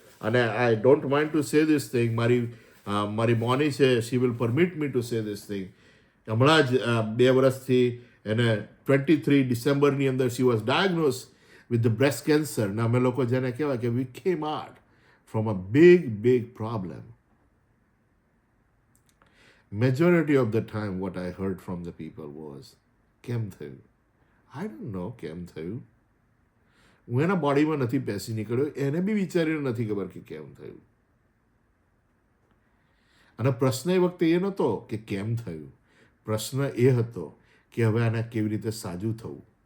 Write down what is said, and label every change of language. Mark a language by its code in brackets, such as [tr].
[en] અને I don't want to say this thing. [gu] મારી મોની છે, [en] She will permit me to say this thing. [gu] હમણાં જ 2 વર્ષથી એને 23 ડિસેમ્બરની અંદર [en] She was diagnose with the breast cancer. [gu] ને અમે લોકો જેને કહેવાય કે [en] We came out from a big problem. Majority of the time what I heard from the people was, [gu] કેમ થયું? [en] I don't know [gu] કેમ થયું. હું એના બોડીમાં નથી બેસી નીકળ્યો, એને બી વિચારીને નથી ખબર કે કેમ થયું. અને પ્રશ્ન એ વખતે એ નહોતો કે કેમ થયું, પ્રશ્ન એ હતો કે હવે આને કેવી રીતે સાજું થવું.